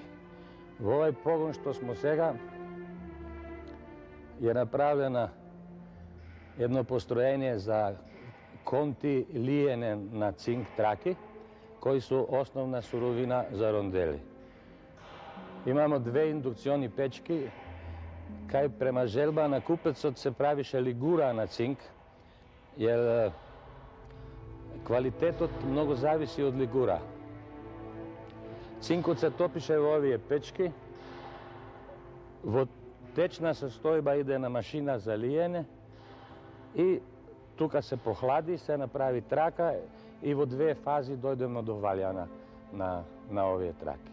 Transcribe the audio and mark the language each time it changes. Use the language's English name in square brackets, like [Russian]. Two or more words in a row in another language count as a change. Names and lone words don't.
[Macedonian] Во овој погон што смо сега е направена едно построение за конти лиене на цинк траки, кои су основна суровина за рондели. Имамо две индукциони печки, кај према желба на купецот се правише лигура на цинк, јер квалитетот многу зависи од лигура. Цинкот се топише у овије печки, течна састојба иде на машина за лијене и тука се похлади, се направи трака и у две фази дојдемо до ваљана на овије траке.